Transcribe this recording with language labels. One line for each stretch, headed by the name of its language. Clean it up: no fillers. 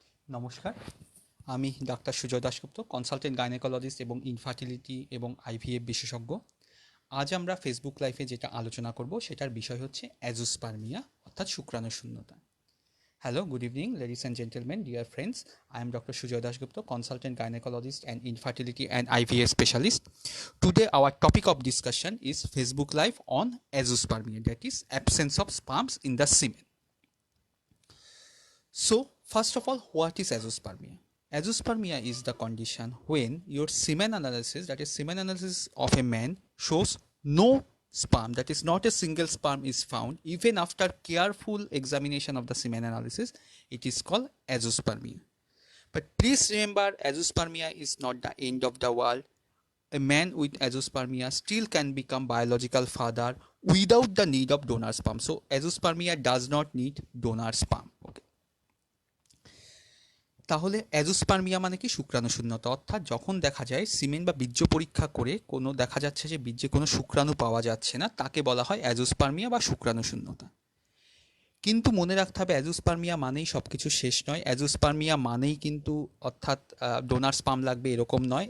Bangla: নমস্কার, আমি doctor Sujoy Dasgupta, consultant gynaecologist এবং ইনফার্টিলিটি এবং আইভিএফ বিশেষজ্ঞ। আজ আমরা ফেসবুক লাইভে যেটা আলোচনা করব সেটার বিষয় হচ্ছে অ্যাজোস্পার্মিয়া অর্থাৎ শুক্রাণু শূন্যতা।
English: Hello, good evening, ladies and gentlemen, dear friends. I am Dr. Sujoy Dasgupta, consultant gynecologist and infertility and IVF specialist. Today, our topic of discussion is Facebook Live on azoospermia, that is, absence of sperms in the semen. So, first of all, what is azoospermia? Azoospermia is the condition when your semen analysis, that is, semen analysis of a man, shows no sperm, that is, not a single sperm is found. Even after careful examination of the semen analysis, it is called azoospermia. But please remember, azoospermia is not the end of the world. A man with azoospermia still can become biological father without the need of donor sperm. So, azoospermia does not need donor sperm. Okay.
Bangla: তাহলে azoospermia মানে কি? শুক্রাণু শূন্যতা, অর্থাৎ যখন দেখা যায় সিমেন বা বীর্য পরীক্ষা করে কোনো দেখা যাচ্ছে যে বীর্যে কোনো শুক্রাণু পাওয়া যাচ্ছে না, তাকে বলা হয় অ্যাজোস্পার্মিয়া বা শুক্রাণু শূন্যতা। কিন্তু মনে রাখতে হবে, অ্যাজোস্পার্মিয়া মানেই সব কিছু শেষ নয়। অ্যাজোস্পার্মিয়া মানেই কিন্তু অর্থাৎ ডোনার স্পাম লাগবে এরকম নয়।